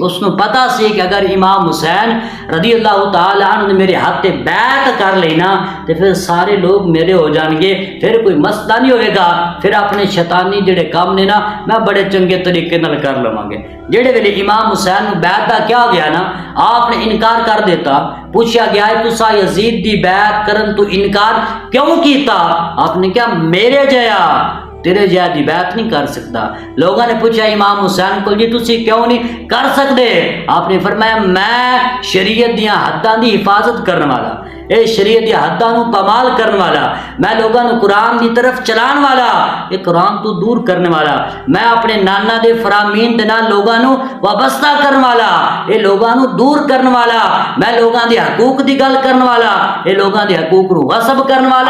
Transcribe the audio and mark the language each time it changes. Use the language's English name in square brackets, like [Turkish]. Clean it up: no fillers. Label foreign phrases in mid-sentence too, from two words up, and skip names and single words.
[Punjabi] اس نو پتہ سی کہ اگر امام حسین [Arabic] رضی اللہ تعالی عنہ [Punjabi] نے میرے ہاتھ تے بیعت کر لینا تو پھر سارے لوگ میرے ہو جان گے، پھر کوئی مسئلہ نہیں ہوئے گا، پھر اپنے شیطانی جڑے کام نے نا میں بڑے چنگے طریقے نال کر لواں گے۔ جڑے ویلے امام حسین نو بیعت دا کیا گیا نا، آپ نے انکار کر دیتا، [Urdu] پوچھا گیا ہے [Punjabi] تسا یزید دی بیعت کرن تو انکار کیوں کیتا؟ آپ نے کہا میرے جیا تیرے جہاں دی بیعت نہیں کر سکتا۔ [Urdu] لوگوں نے پوچھا امام حسین کو [Punjabi] جی تسی کیوں نہیں کر سکتے؟ آپ نے فرمایا میں شریعت دیاں حداں دی حفاظت کرنے والا، اے شریعت دی حداں نو پامال کرنے والا، میں لوگوں نو قرآن دی طرف چلان والا، یہ قرآن تو دور کرنے والا، میں اپنے نانا دے فرامین دے نال لوگوں نو وابستہ کرنے والا، یہ لوگوں نو دور کرنے والا، میں لوگوں دے حقوق دی گل کرنے والا، یہ لوگوں دے حقوق نو غصب کرنے والا۔